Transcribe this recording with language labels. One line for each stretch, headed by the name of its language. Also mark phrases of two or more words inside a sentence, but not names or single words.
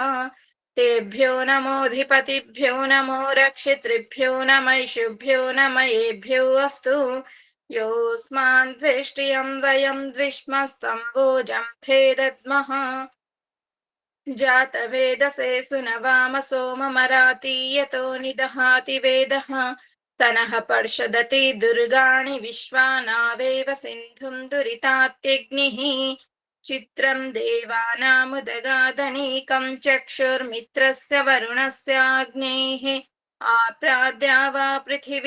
Sanskrit: తేభ్యో నమోధిపతిభ్యో నమో రక్షితృభ్యో నమైషుభ్యో నమయేభ్యో అస్తు. యోస్మాన్ ద్వేష్ట్యం వయం ద్విష్మస్తంభోజం భేదద్మః. జాతవేదసే సునవామ సోమమరాతీయతో నిదహాతి వేదః. तनः पर्षदति दुर्गाणि विश्वानावेव सिन्धुं दुरितात्यग्निः चित्रं देवानामुदगादनीकं चक्षुर्मित्रस्य वरुणस्याग्नेः आप्राद्या वा पृथिवी